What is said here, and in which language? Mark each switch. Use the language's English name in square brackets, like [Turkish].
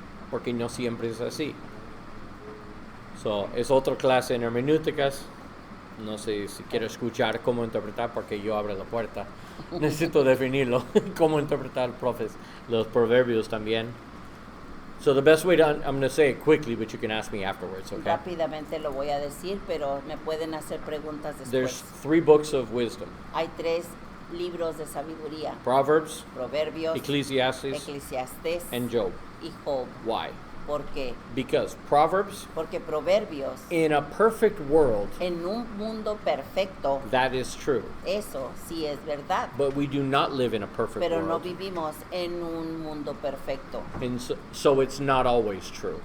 [Spanish] Porque no siempre es así. So, es otra clase en hermenéuticas. No sé si quiero escuchar cómo interpretar porque yo abro la puerta. Necesito definirlo. Cómo interpretar los proverbios también. [English] So the best way I'm going to say it quickly, but you can ask me afterwards, okay? [Spanish] Rápidamente lo voy a decir, pero me pueden hacer preguntas [English] There's [Spanish] después. [English] 3 books of wisdom. [Spanish] Hay 3 libros de sabiduría: [English] Proverbs, [Spanish] Proverbios, [English] Ecclesiastes, [Spanish] Eclesiastés [English] and Job. [Spanish] y Job. [English] Why? [Spanish] ¿Por qué? [English] Because Proverbs, [Spanish] Porque Proverbios, [English] in a perfect world, [Spanish] en un mundo perfecto, [English] that is true. [Spanish] eso sí es verdad, [English] But we do not live in a perfect [Spanish] pero no [English] world. [Spanish] vivimos en un mundo perfecto, [English] And so it's not always true.